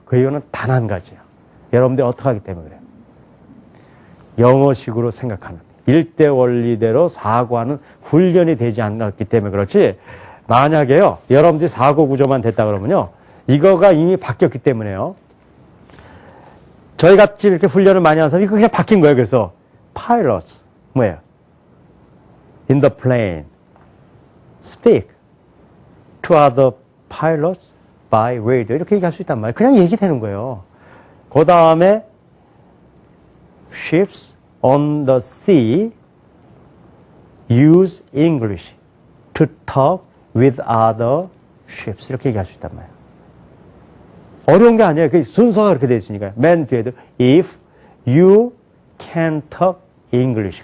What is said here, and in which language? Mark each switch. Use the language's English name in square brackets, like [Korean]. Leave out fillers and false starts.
[Korean] 그 이유는 단 한 가지예요. 여러분들이 어떻게 하기 때문에 그래요? 영어식으로 생각하는 일대 원리대로 사고하는 훈련이 되지 않았기 때문에 그렇지 만약에요 여러분들이 사고 구조만 됐다 그러면요 이거가 이미 바뀌었기 때문에요 저희같이 이렇게 훈련을 많이 하는 사람이 그게 바뀐 거예요. 그래서 pilots 뭐예요? [English] in the plane speak to other pilots by radio. [Korean] 이렇게 얘기할 수 있단 말이에요. 그냥 얘기되는 거예요. 그 다음에 [English] ships on the sea use English to talk with other ships. [Korean] 이렇게 얘기할 수 있단 말이에요. 어려운 게 아니에요. 그 순서가 그렇게 되어 있으니까요. [English] 맨 뒤에도 if you can talk English.